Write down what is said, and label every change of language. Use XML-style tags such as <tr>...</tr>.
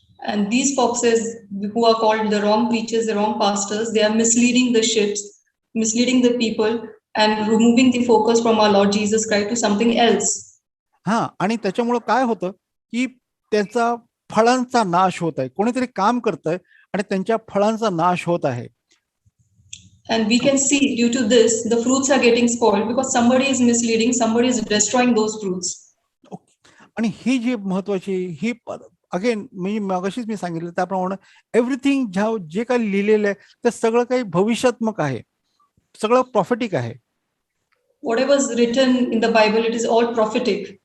<en>And these foxes who are called the wrong preachers, the wrong pastors, they are misleading the ships, misleading the people, and removing the focus from our Lord Jesus Christ to something else.</en> <mr>हा, आणि त्याच्यामुळं काय होतं की त्याचा फळांचा नाश होत आहे. कोणीतरी काम करतंय आणि त्यांच्या फळांचा नाश होत आहे.</mr> <en>And we can see due to this, the fruits are getting spoiled because somebody is misleading, somebody is destroying those fruits.</en> <mr>आणि ही जी महत्वाची ही अगेन मगाशीच मी सांगितलं त्याप्रमाणे एव्हरीथिंग जे काही लिहिलेलं आहे ते सगळं काही भविष्यात्मक आहे, सगळं प्रॉफिटिक आहे.</mr> <en>Whatever is written in the Bible, it is all prophetic.</en>